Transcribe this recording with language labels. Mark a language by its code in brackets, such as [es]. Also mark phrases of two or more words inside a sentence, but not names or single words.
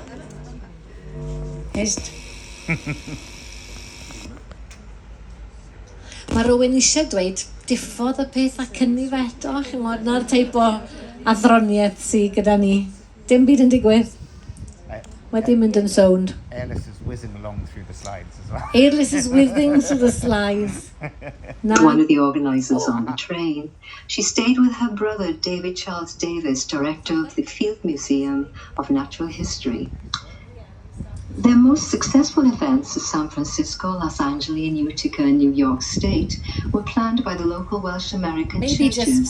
[cy] Hest. Mae rhywun eisiau dweud, diffodd y peth a cynnig eto, chymod, na'r teip o athroniaeth sydd gyda ni. Dim byd yn digwydd. Wedi mynd yn sownd. [en] Eirlys is whizzing along through the slides as well. Eirlys is whizzing through the slides. One of the organisers on the train. She stayed with her brother, David Charles Davis, director of the Field Museum of Natural History. Their most successful events in San Francisco, Los Angeles, and Utica in New York State were planned by the local Welsh American churches.